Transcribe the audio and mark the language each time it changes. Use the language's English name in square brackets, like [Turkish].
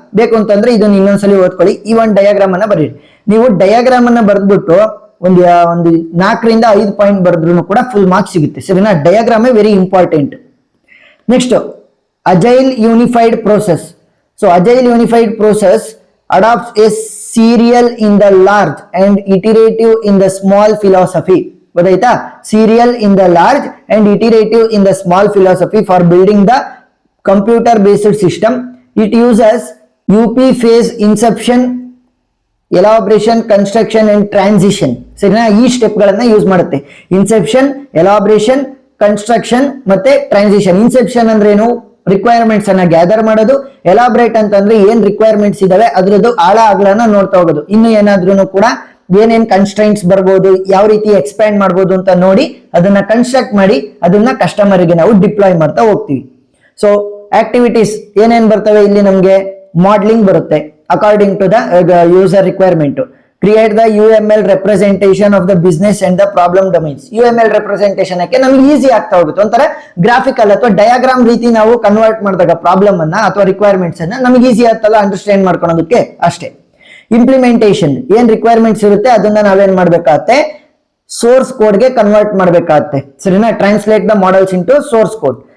[Kannada] ಬೇಕು ಅಂತಂದ್ರೆ ಇದನ್ನ ಇನ್ನೊಂದ್ಸಲಿ ಓದ್ಕೊಳ್ಳಿ. ಈ ಒಂದು ಡಯಾಗ್ರಾಮ್ ಅನ್ನ ಬರೀರಿ. ನೀವು ಡಯಾಗ್ರಾಮ್ ಅನ್ನ ಬರ್ದ್ಬಿಟ್ಟು ಒಂದು 4 ರಿಂದ 5 ಪಾಯಿಂಟ್ ಬರೆದ್ರು ಕೂಡ ಫುಲ್ ಮಾರ್ಕ್ಸ್ ಸಿಗುತ್ತೆ. ಸರಿನಾ, ಡಯಾಗ್ರಾಮೇ very important. Next agile unified process. So agile unified process [English] adopts a serial in the large and iterative in the small philosophy. [Kannada] ಗೊತ್ತಾಯ್ತಾ? [English] serial in the large and iterative in the small philosophy for building the computer based system. It uses UP phase inception, elaboration, construction and transition. [Kannada] ಸರಿನಾ? ಈ step ಗಳನ್ನ use ಮಾಡುತ್ತೆ. Inception, ಎಲಾಬ್ರೇಷನ್, construction ಮತ್ತೆ transition. Inception ಅಂದ್ರೆ ಏನು? Requirements ಅನ್ನ gather ಮಾಡೋದು. Elaborate ಅಂತಂದ್ರೆ ಏನ್ ರಿಕ್ವೈರ್ಮೆಂಟ್ಸ್ ಇದಾವೆ ಅದ್ರದ್ದು ಆಳ ಅಗಲನ ನೋಡ್ತಾ ಹೋಗೋದು. ಇನ್ನು ಏನಾದ್ರೂ ಕೂಡ ಏನೇನ್ ಕನ್ಸ್ಟ್ರೈಂಟ್ಸ್ ಬರ್ಬೋದು, ಯಾವ ರೀತಿ ಎಕ್ಸ್ಪ್ಯಾಂಡ್ ಮಾಡ್ಬೋದು ಅಂತ ನೋಡಿ ಅದನ್ನ ಕನ್ಸ್ಟ್ರಕ್ಟ್ ಮಾಡಿ ಅದನ್ನ ಕಸ್ಟಮರ್ ಗೆ ನಾವು ಡಿಪ್ಲಾಯ್ ಮಾಡ್ತಾ ಹೋಗ್ತೀವಿ. ಸೊ ಆಕ್ಟಿವಿಟೀಸ್ ಏನೇನ್ ಬರ್ತವೆ ಇಲ್ಲಿ? ನಮ್ಗೆ ಮಾಡಲಿಂಗ್ ಬರುತ್ತೆ [English] according to the user requirement. Create the UML representation of the business and the problem domains. [Kannada] UML representation ಕ್ಕೆ ನಮಗೆ ಈಸಿ ಆಗ್ತಾ ಹೋಗುತ್ತೆ. ಒಂಥರ ಗ್ರಾಫಿಕಲ್ ಅಥವಾ ಡಯಾಗ್ರಾಮ್ ರೀತಿ ನಾವು ಕನ್ವರ್ಟ್ ಮಾಡಿದಾಗ ಪ್ರಾಬ್ಲಮ್ ಅನ್ನ ಅಥವಾ ರಿಕ್ವೈರ್ಮೆಂಟ್ಸ್ ಅನ್ನ ನಮಗೆ ಈಸಿ ಆಗ್ತಲ್ಲ ಅಂಡರ್ಸ್ಟ್ಯಾಂಡ್ ಮಾಡ್ಕೊಳ್ಳೋದಕ್ಕೆ ಅಷ್ಟೇ. ಇಂಪ್ಲಿಮೆಂಟೇಷನ್, ಏನ್ ರಿಕ್ವೈರ್ಮೆಂಟ್ಸ್ ಇರುತ್ತೆ ಅದನ್ನ ನಾವೇನ್ ಮಾಡ್ಬೇಕಾಗತ್ತೆ? ಸೋರ್ಸ್ ಕೋಡ್ ಗೆ ಕನ್ವರ್ಟ್ ಮಾಡ್ಬೇಕಾಗತ್ತೆ. ಸರಿನಾ? [English] Translate the models into source code.